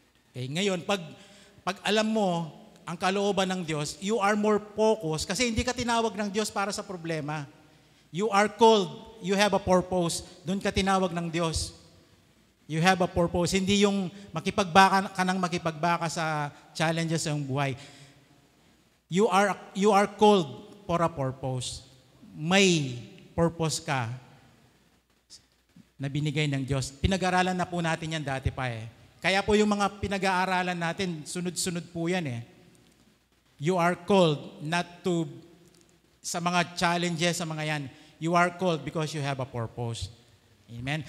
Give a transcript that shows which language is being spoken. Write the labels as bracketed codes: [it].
[tl] Okay, ngayon, pag alam mo ang kalooban ng Diyos, [en] you are more focused [tl] kasi hindi ka tinawag ng Diyos para sa problema. [en] You are called, you have a purpose. [tl] Doon ka tinawag ng Diyos. [en] You have a purpose. [tl] Hindi yung makipagbaka sa challenges sa iyong buhay. [en] You are called for a purpose. [tl] May purpose ka na binigay ng Diyos. Pinag-aralan na po natin yan dati pa Kaya po yung mga pinag-aaralan natin, sunod-sunod po yan [en] You are called not to, [tl] sa mga challenges, sa mga yan, [en] you are called because you have a purpose. [tl] Amen?